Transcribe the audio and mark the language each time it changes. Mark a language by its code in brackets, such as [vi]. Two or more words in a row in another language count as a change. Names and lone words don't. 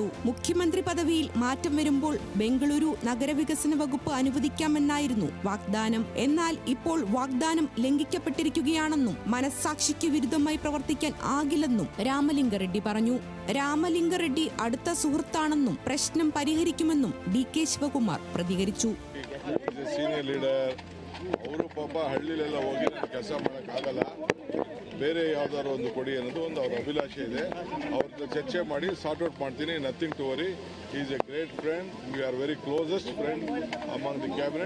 [ml] മുഖ്യമന്ത്രി പദവിയിൽ മാറ്റം വരുമ്പോൾ ബംഗളൂരു നഗരവികസന വകുപ്പ് അനുവദിക്കാമെന്നായിരുന്നു വാഗ്ദാനം. എന്നാൽ ഇപ്പോൾ വാഗ്ദാനം ലംഘിക്കപ്പെട്ടിരിക്കുകയാണെന്നും മനസ്സാക്ഷിക്ക് വിരുദ്ധമായി പ്രവർത്തിക്കാൻ ആകില്ലെന്നും രാമലിംഗ റെഡ്ഡി പറഞ്ഞു. രാമലിംഗ റെഡ്ഡി അടുത്ത സുഹൃത്താണെന്നും പ്രശ്നം പരിഹരിക്കുമെന്നും ഡി.കെ. ശിവകുമാർ പ്രതികരിച്ചു. [en] senior leader [kn] ಅವರು ಪಾಪ ಹಳ್ಳಿಲೆಲ್ಲ ಹೋಗಿ ನಾನು ಕೆಲಸ ಮಾಡೋಕ್ಕಾಗಲ್ಲ, ಬೇರೆ ಯಾವ್ದಾದ್ರು ಒಂದು ಕೊಡಿ ಅನ್ನೋದು ಒಂದು ಅವ್ರ ಅಭಿಲಾಷೆ ಇದೆ. ಅವ್ರದ್ದು ಚರ್ಚೆ ಮಾಡಿ [en] sort out [kn] ಮಾಡ್ತೀನಿ. [en] Nothing to worry. Is a great friend. We are very closest friend among the cabinet.